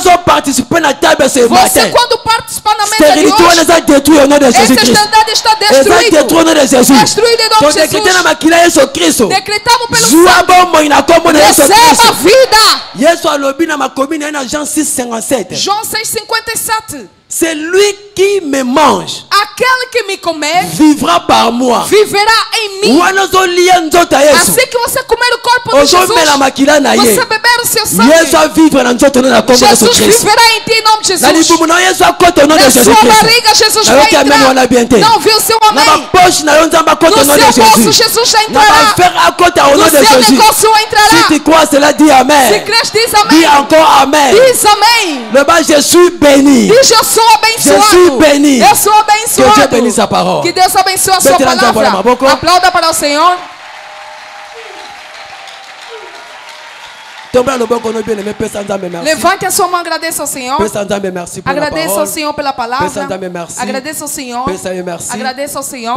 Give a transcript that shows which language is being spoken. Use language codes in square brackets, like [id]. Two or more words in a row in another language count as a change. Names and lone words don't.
[pt] Você quando participar na mesa de hoje, essa estandarte está destruído em nome de Jesus. Decretamos pelo sangue. Receba vida. João 6,57. [fr] C'est lui qui me mange, [pt] aquele que me comer, [fr] vivra par moi, [pt] viverá em mim. Assim que você comer o corpo de Jesus, você beber o seu sangue, Jesus viverá em ti em nome de Jesus. Na sua barriga Jesus vai entrar. Não viu o seu amém? No seu bolso Jesus já entrará. No seu negócio entrará. [fr] Si tu crois cela, dis amen. [pt] Se crês, diz amém. [fr] Dis encore amen. [pt] Diz amém. [fr] Je suis béni. [pt] Diz eu sou abençoado. [fr] Je suis béni. [pt] Eu sou abençoado. [fr] Que Dieu bénisse sa parole. [pt] Que Deus abençoe a sua palavra. Aplauda para o Senhor. Levante a sua mão, agradeça ao Senhor. Agradeça ao Senhor pela palavra. Agradeça ao Senhor. Agradeça ao Senhor.